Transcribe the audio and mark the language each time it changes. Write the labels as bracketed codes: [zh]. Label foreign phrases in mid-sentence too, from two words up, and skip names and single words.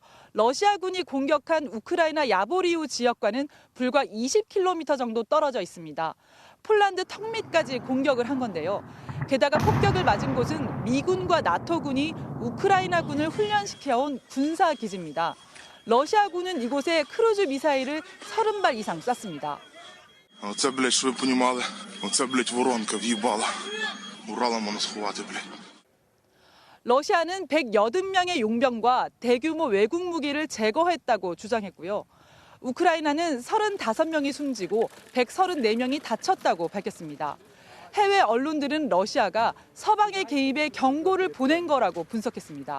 [ko] 러시아군이 공격한 우크라이나 야보리우 지역과는 불과 20km 정도 떨어져 있습니다. 폴란드 턱 밑까지 공격을 한 건데요. 게다가 폭격을 맞은 곳은 미군과 나토군이 우크라이나군을 훈련시켜온 군사기지입니다. 러시아군은 이곳에 크루즈 미사일을 30발 이상 쐈습니다. [uk] Оце, блядь, щоб ви понімали, оце, блядь, воронка в'їбала. Уралом воно сховати, блядь. [ko] 러시아는 180명의 용병과 대규모 외국 무기를 제거했다고 주장했고요. 우크라이나는 35명이 숨지고 134명이 다쳤다고 밝혔습니다. 해외 언론들은 러시아가 서방의 개입에 경고를 보낸 거라고 분석했습니다.